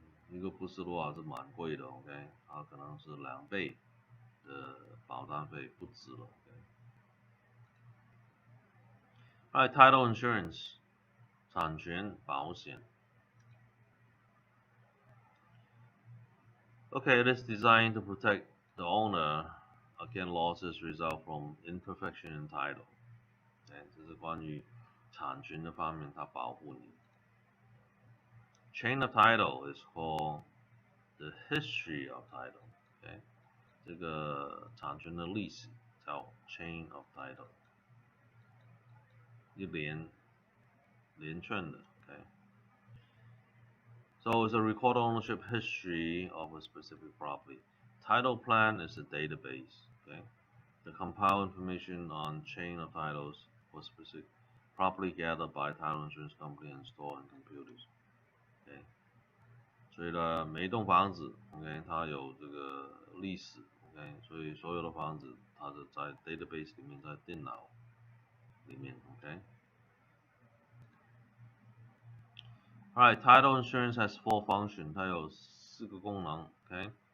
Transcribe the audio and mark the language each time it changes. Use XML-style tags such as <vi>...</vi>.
<zh>一个不是的话是蛮贵的，OK？ 它可能是2倍的保单费不止了，OK？Alright, title insurance， 产权保险。</zh> <en>Okay, it is designed to protect the owner against losses result from imperfection in title.</en> <zh>这是关于产权的方面，它保护你。</zh> <en>Chain of title is called the history of title.</en> <zh>Okay, 这个产权的历史叫 chain of title， 一连串的。</zh> <en>Okay, so it's a record ownership history of a specific property. Title plan is a database. Okay, the compile information on chain of titles for specific property gathered by title insurance company and stored in computers. Okay.</en> <zh>所以呢，每一栋房子 ，OK， 它有这个历史 ，OK， 所以所有的房子它是在 database 里面，在电脑里面 ，OK。</zh> <en>Alright, title insurance has 4 functions，</en> <zh>它有4个功能</zh> <en>，OK。</en>